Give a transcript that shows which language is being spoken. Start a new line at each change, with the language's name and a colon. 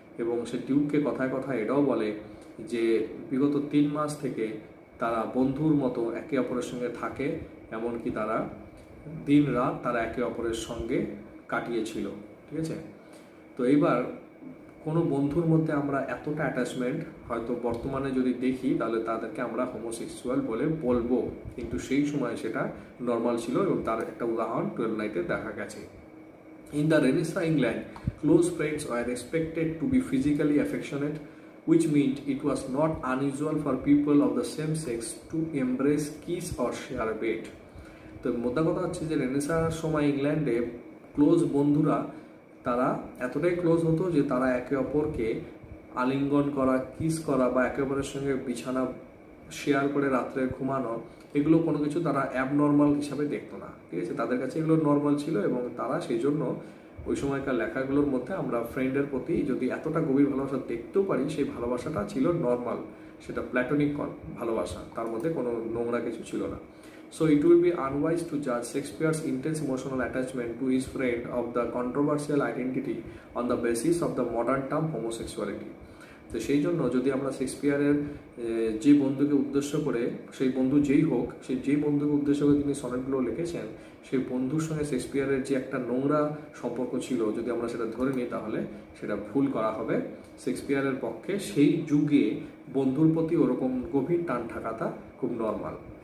Bangla: এবং সে ডিউককে কথায় কথায় এটাও বলে যে বিগত 3 মাস থেকে তারা বন্ধুর মতো একে অপরের সঙ্গে থাকে, এমনকি তারা দিন রাত তারা একে অপরের সঙ্গে কাটিয়েছিল, ঠিক আছে। তো এইবার কোনো বন্ধুর মধ্যে আমরা এতটা অ্যাটাচমেন্ট হয়তো বর্তমানে যদি দেখি তাহলে তাদেরকে আমরা হোমোসেক্সুয়াল বলে বলবো, কিন্তু সেই সময় সেটা নর্মাল ছিল এবং তার একটা উদাহরণ 12 নাইটে দেখা গেছে।
English: In the Renaissance England, close friends were expected to be physically affectionate, which meant it was not unusual for people of the same sex to embrace, kiss or share a bed.
Bangla: তো মোদ্দা কথা হচ্ছে যে রেনেসাঁর সময় ইংল্যান্ডে close বন্ধুরা তারা এতটাই ক্লোজ হতো যে তারা একে অপরকে আলিঙ্গন করা, কিস করা বা একে অপরের সঙ্গে বিছানা শেয়ার করে রাত্রে ঘুমানো, এগুলো কোনো কিছু তারা অ্যাবনর্মাল হিসাবে দেখতো না, ঠিক আছে। তাদের কাছে এগুলো নর্মাল ছিল এবং তারা সেই জন্য ওই সময়কার লেখাগুলোর মধ্যে আমরা ফ্রেন্ডের প্রতি যদি এতটা গভীর ভালোবাসা দেখতেও পারি, সেই ভালোবাসাটা ছিল নর্মাল, সেটা প্ল্যাটোনিক ভালোবাসা, তার মধ্যে কোনো নোংরা কিছু ছিল না।
English: So it will be unwise to judge Shakespeare's intense emotional attachment to his friend of the controversial identity on the basis of the modern term homosexuality.
Bangla: তো সেই জন্য যদি আমরা শেক্সপিয়ারের যে বন্ধুকে উদ্দেশ্য করে, সেই বন্ধু যেই হোক, সেই যেই বন্ধুকে উদ্দেশ্য করে তিনি সনেটগুলো লিখেছেন, সেই বন্ধুর সঙ্গে শেক্সপিয়ারের যে একটা নোংরা সম্পর্ক ছিল, যদি আমরা সেটা ধরে নিই তাহলে সেটা ভুল করা হবে। শেক্সপিয়ারের পক্ষে সেই যুগে বন্ধুর প্রতি ওরকম গভীর টান থাকাটা খুব নর্মাল।